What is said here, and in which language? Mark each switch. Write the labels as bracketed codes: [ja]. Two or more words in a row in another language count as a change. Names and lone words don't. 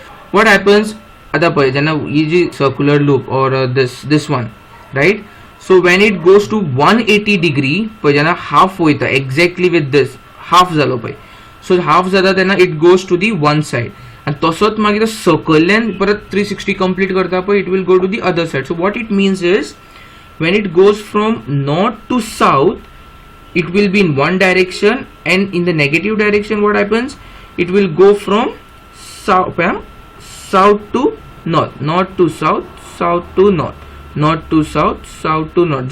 [en] What happens? [kok] आता पळय जेन्ना ही जी [en] circular loop [kok] और [en] this one, right? So when it goes to 180 degree, [kok] पळय जेन्ना हाफ वयता [en] exactly with this half [kok] जालो पळय, [en] so half [kok] जाता तेन्ना [en] it goes to the one side, [kok] आनी तसोच मागीर सर्कल्ल्यान परत 360 कंप्लीट करता पळय, [en] it will go to the other side. so what it means is, when it goes from north to south, it will be in one direction, and in the negative direction what happens, it will go from south to north, north to south, south to north, north to south, south to north.